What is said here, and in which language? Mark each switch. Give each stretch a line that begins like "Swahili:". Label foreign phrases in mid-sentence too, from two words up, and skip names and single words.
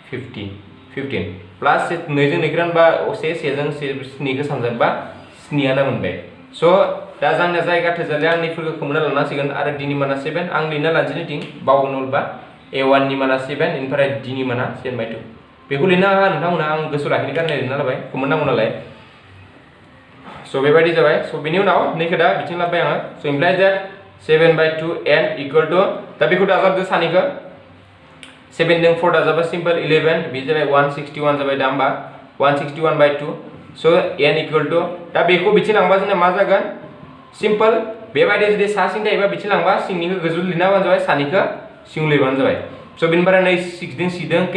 Bodo: 15 प्लस 2 जों 2 रानबा 1 जों 7 खौ सानजाबा 7 आनो मोनबाय स दा जोंना जायगा थोजाले आं नैफोरखौ खोमना लानांसिगोन आरो d नि माना 7 आं लिरना लानोसै नैथिं बावगोन अब्ला a1 नि माना 7 ओमफ्राय d नि माना 7/2 बेखौ लिरना हा नोंथांमोना आं गोसोआव लाखिनो गारनाय लिरना लाबाय खोमनांगौ नालाय स बेबायदि जाबाय स बेनि उनाव नैखौ दा बिथिं लाबाय आङो स
English: implies that 7/2 n equal to
Bodo: दा बेखौ दाजाबदो सानैखौ 7 जों 4 दाजाबा सिम्पल 11 बे जाबाय 161 जाबाय दा होमबा 161/2 स n इक्वल टू दा बेखौ बिथिं लांबा जोंना मा जागोन सिम्पल बेबायदि जुदि सा सिं थायोबा बिथिं लांबा सिंनिखौ गोजौ लिरना होबानो जाबाय सानिखौ सिं लिरबानो जाबाय स बेनिफ्राय नै 6 जों 6 जों